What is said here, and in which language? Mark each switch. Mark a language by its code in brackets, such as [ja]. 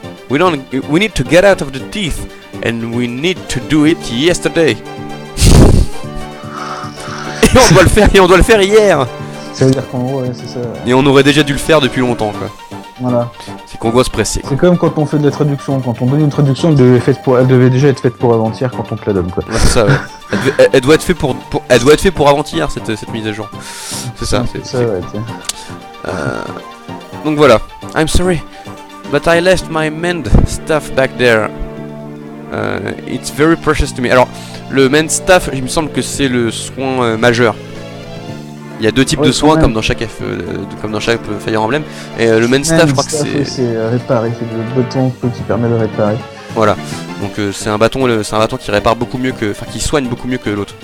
[en] We need to get out of the teeth. And we need to do it yesterday. [fr] Et on doit le faire hier. Ça veut dire qu'en gros, ouais, c'est ça. Et on aurait déjà dû le faire depuis longtemps, quoi. Voilà. C'est qu'on doit se presser. C'est comme quand on fait de la traduction. Quand on donne une traduction, elle devait déjà être faite pour avant-hier quand on te la donne, quoi. Ouais, c'est ça, ouais. Elle doit être faite pour avant-hier, cette mise à jour. C'est ça. C'est ça, ouais. Donc voilà. [en] I'm sorry, but I left my mend stuff back there. It's very precious to me. [fr] Alors, le main staff, il me semble que c'est le soin majeur. Il y a deux types de soins comme dans chaque Fire Emblem. Et le main staff, je crois que c'est réparer, c'est le bâton qui permet de réparer. Voilà. Donc c'est un bâton qui répare beaucoup mieux que, enfin qui soigne beaucoup mieux que l'autre.